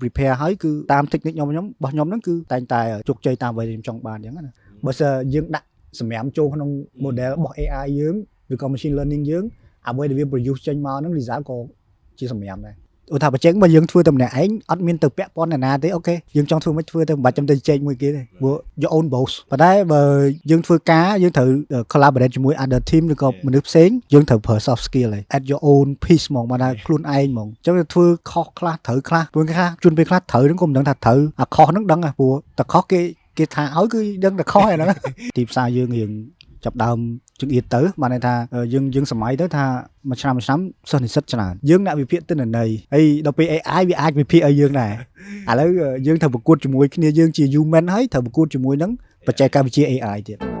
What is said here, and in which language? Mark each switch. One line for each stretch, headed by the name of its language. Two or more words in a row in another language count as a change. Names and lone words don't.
Khmer: prepare ហើយគឺតាម technique ខ្ញុំរបស់ខ្ញុំហ្នឹងគឺតែងតែជោគជ័យតាមអ្វីដែលខ្ញុំចង់បានអញ្ចឹងណាបើសិនយើងដាក់សម្រាប់ចូលក្នុង model របស់ AI យើងឬក៏
English: machine learning
Khmer: យើងអ្វីដែលវា produce ចេញមកហ្នឹង result ក៏ជាសម្រាប់ដែរឧទាហរណ៍ បើចេញបើយើងធ្វើតែម្នាក់ឯងអត់មានទៅពាក់ព័ន្ធណាទេអូខេយើងចង់ធ្វើមិនធ្វើទៅមិនបាច់ចាំទៅជែកមួយគេទេព្រោះ
English: your own boss
Khmer: ប៉ុន្តែបើយើងធ្វើការយើងត្រូវ collaborate ជាមួយ
English: other team
Khmer: ឬក៏មនុស្សផ្សេងយើងត្រូវប្រើ
English: soft skill
Khmer: ឯង
English: at your own pace
Khmer: ហ្មងមកដល់ខ្លួនឯងហ្មងអញ្ចឹងធ្វើខុសខ្លះត្រូវខ្លះព្រោះខ្លះជួនពេលខ្លះត្រូវហ្នឹងក៏មិនដឹងថាត្រូវអាខុសហ្នឹងដឹងព្រោះតែខុសគេថាឲ្យគឺដឹងតែខុសហ្នឹងទីផ្សារយើងរៀងចាប់ដើមជើងអៀតទៅបានន័យថាយើងសម័យទៅថាមួយឆ្នាំសិស្សនិស្សិតច្រើនយើងអ្នកវិភាគទិន្នន័យហើយដល់ពេល AI វាអាចវិភាគឲ្យយើងដែរឥឡូវយើងត្រូវប្រកួតជាមួយគ្នាយើងជា human ហើយត្រូវប្រកួតជាមួយនឹងបច្ចេកវិទ្យា AI ទៀត